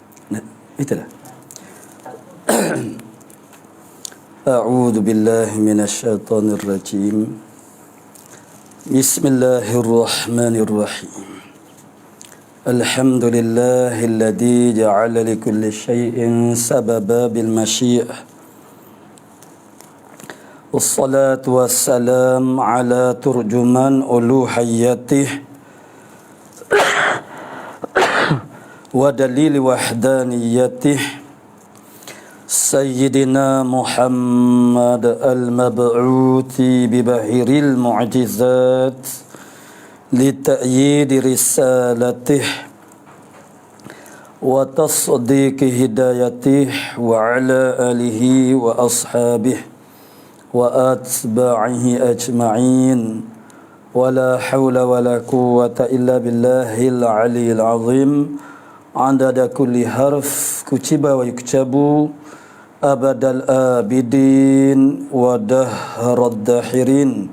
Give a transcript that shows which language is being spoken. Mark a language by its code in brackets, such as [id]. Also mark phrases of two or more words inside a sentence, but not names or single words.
[id] Itulah. [ar] أعوذ بالله من الشيطان الرجيم. بسم الله الرحمن الرحيم. الحمد لله الذي جعل لكل شيء سببا بالمشيئة. والصلاة والسلام على ترجمان ألوهيته ودليل وحدانيته سيدنا محمد المبعوث بباهر المعجزات لتأييد رسالته وتصديق هدايته وعلى آله وأصحابه وأتباعه أجمعين ولا حول ولا قوة إلا بالله العلي العظيم عدد كل حرف كتب ويكتب أبد الآبدين ودهر الداهرين.